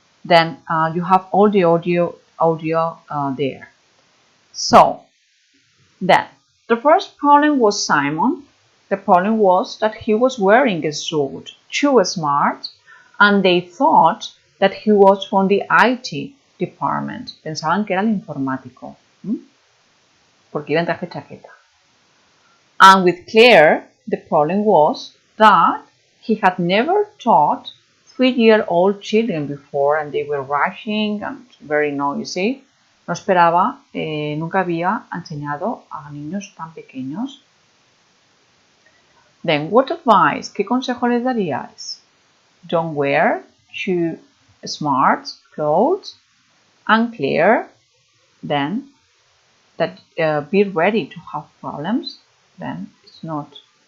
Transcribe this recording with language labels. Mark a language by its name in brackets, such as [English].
[English] Then you have all the audio there. So then the first problem was Simon. The problem was that he was wearing a suit, too smart, and they thought that he was from the IT department. [Spanish] Pensaban que era el informático, porque iba en traje chaqueta. [English] And with Claire, the problem was that he had never taught 3-year-old children before, and they were rushing and very noisy. [Spanish] No esperaba, nunca había enseñado a niños tan pequeños. [English] Then, what advice? [Spanish] ¿Qué consejo les daríais? [English] Don't wear too smart clothes. Unclear. Then, that be ready to have problems. Then it's not.